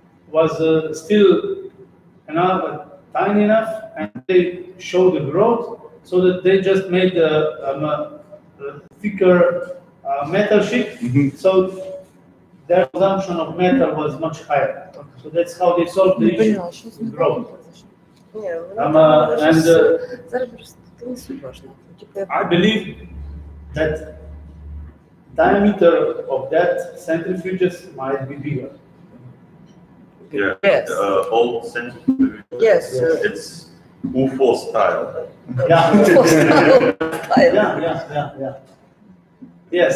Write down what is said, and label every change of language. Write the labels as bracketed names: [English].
[English] was still tiny enough, and they showed the growth, so that they just made a thicker metal sheet. Mm-hmm. So their consumption of metal was much higher. So that's how they solved the issue with growth. [Ukrainian] Ні, [English] And [Ukrainian] зараз просто не суть важливо. [English] I believe that diameter of that centrifuges might be bigger. Yeah. Yes. Old centrifuge. Yes. It's UFO style. Yeah. Yeah. Yes.